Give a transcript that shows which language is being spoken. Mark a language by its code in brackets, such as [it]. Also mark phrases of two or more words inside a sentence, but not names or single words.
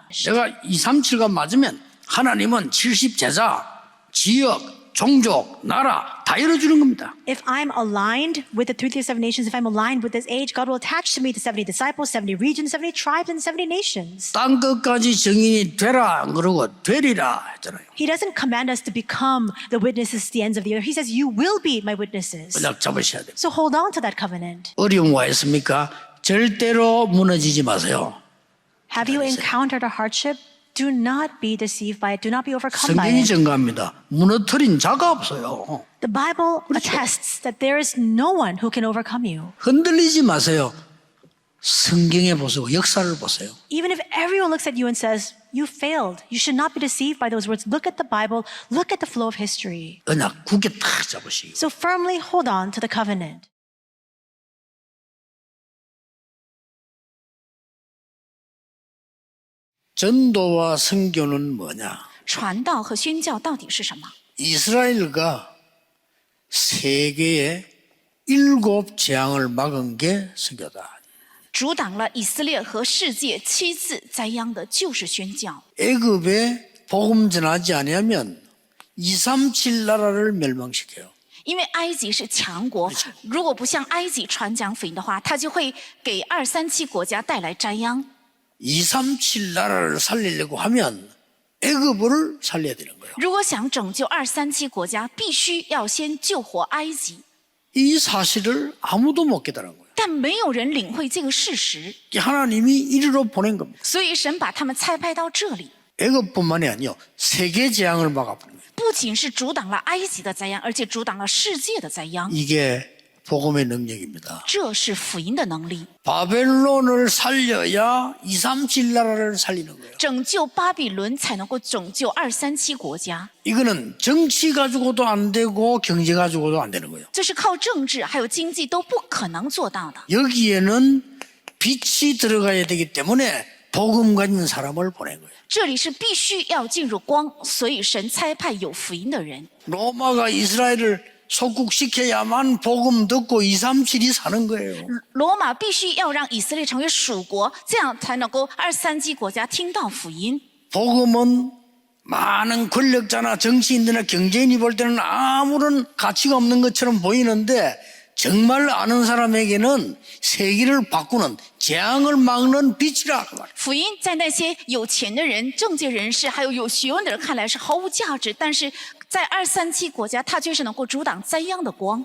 [ko] 내가 237과 맞으면 하나님은 70 제자, 지역, 종족, 나라 다 열어주는 겁니다. [en] If I'm aligned with the 237 nations, if I'm aligned with this age, God will attach to me the 70 disciples, 70 regions, 70 tribes, and 70 nations. [ko] 땅 끝까지 증인이 되라 안 그러고 되리라 했잖아요. [en] He doesn't command us to become the witnesses to the ends of the earth. He says, you will be my witnesses. [ko] 언약 잡으셔야 돼요. [en] So hold on to that covenant. [ko] 어려움 와 있습니까? 절대로 무너지지 마세요. [en] Have you encountered a hardship? Do not be deceived by it. Do not be overcome by [ko] 성경이 [en] it. [ko] 증거합니다. 무너뜨린 자가 없어요. [en] The Bible attests that there is no one who can overcome you. [ko] 흔들리지 마세요. 성경에 보세요. 역사를 보세요. [en] Even if everyone looks at you and says, you failed, you should not be deceived by those words. Look at the Bible. Look at the flow of history. [ko] 언약 굳게 탁 잡으시고. [en] So firmly hold on to the covenant. [ko] 전도와 선교는 뭐냐? [zh] 传道和宣教到底是什么？ [ko] 이스라엘과 세계의 7 재앙을 막은 게 선교다. [zh] 阻挡了以色列和世界7次灾殃的就是宣教。 [ko] 애굽에 복음 전하지 않으면 237 나라를 멸망시켜요. [zh] 因为埃及是强国，如果不向埃及传讲福音的话，他就会给237国家带来灾殃。 [ko] 237 나라를 살리려고 하면 애굽을 살려야 되는 거예요. [zh] 如果想拯救237国家，必须要先救活埃及。 [ko] 이 사실을 아무도 못 깨달은 거예요. [zh] 但没有人领会这个事实， [ko] 하나님이 이리로 보낸 겁니다. [zh] 所以神把他们差派到这里， [ko] 애굽뿐만이 아니요, 세계 재앙을 막아버린 거예요. [zh] 不仅是阻挡了埃及的灾殃，而且阻挡了世界的灾殃。 [ko] 이게 복음의 능력입니다. [zh] 这是福音的能力。 [ko] 바벨론을 살려야 237 나라를 살리는 거예요. [zh] 拯救巴比伦才能够拯救237国家， [ko] 이거는 정치 가지고도 안 되고 경제 가지고도 안 되는 거예요. [zh] 这是靠政治还有经济都不可能做到的。 [ko] 여기에는 빛이 들어가야 되기 때문에 복음 가진 사람을 보낸 거예요. [zh] 这里是必须要进入光，所以神差派有福音的人。 [ko] 로마가 이스라엘을 속국시켜야만 복음 듣고 237이 사는 거예요. [zh] 罗马必须要让以色列成为属国，这样才能够237国家听到福音。 [ko] 복음은 많은 권력자나 정치인들이나 경제인이 볼 때는 아무런 가치가 없는 것처럼 보이는데 정말 아는 사람에게는 세계를 바꾸는 재앙을 막는 빛이라 그 말이에요. [zh] 福音在那些有钱的人、政界人士还有有学问的人看来是毫无价值，但是在237国家，它却是能够阻挡灾殃的光。